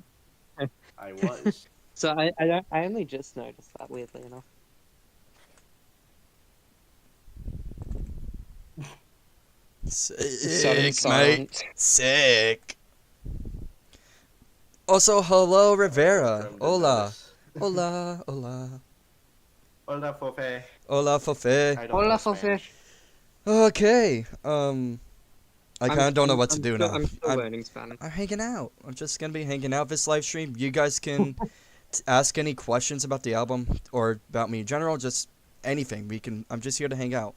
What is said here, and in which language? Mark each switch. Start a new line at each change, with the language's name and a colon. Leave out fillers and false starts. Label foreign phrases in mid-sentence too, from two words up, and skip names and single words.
English: I was. So I only just noticed that, weirdly enough. Sudden sick, mate. silence. Sick. Also, hello, Rivera. From the Hola. nose.
Spanish: Hola, hola.
English: Hola, Fofe. Hola, Fofe. I don't Hola, know Fofe. Spanish. Okay. I kind of don't know what to I'm do still, now. I'm still learning Spanish. I'm hanging out. I'm just gonna be hanging out this live stream. You guys can ask any questions about the album or about me in general. Just anything. I'm just here to hang out.